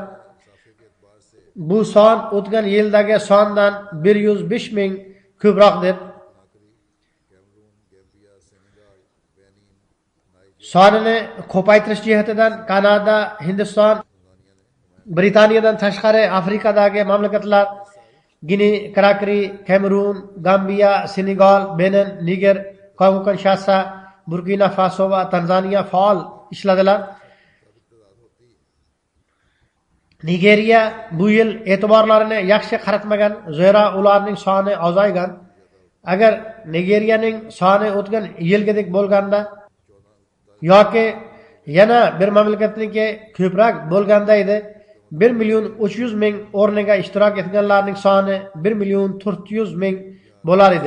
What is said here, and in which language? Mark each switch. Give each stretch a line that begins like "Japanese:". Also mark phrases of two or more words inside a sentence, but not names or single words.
Uzbek: Bu son o'tgan yildagi sondan 105 ming ko'proqdir. Sonini ko'paytirish jihatidan Kanada, Hindiston, Britaniyadan tashqari Afrikadagi mamlakatlar Gini, Krakri, Kamerun, Gambiya, Senegal, Benin, Niger, Kongo-Kinshasa, Burkina Faso va Tanzaniya faol ishladilar. Nigeriya bu yil e'tiborlarini yaxshi qaratmagan, zero ularning soni ozaygan. Agar Nigeriyaning soni o'tgan yilgidek bo'lganda yoki yana bir mamlakatniki ko'proq bo'lganda edi, 1 million 300 ming o'rniga ishtirok etganlarning soni 1 million 400 ming bo'lar edi.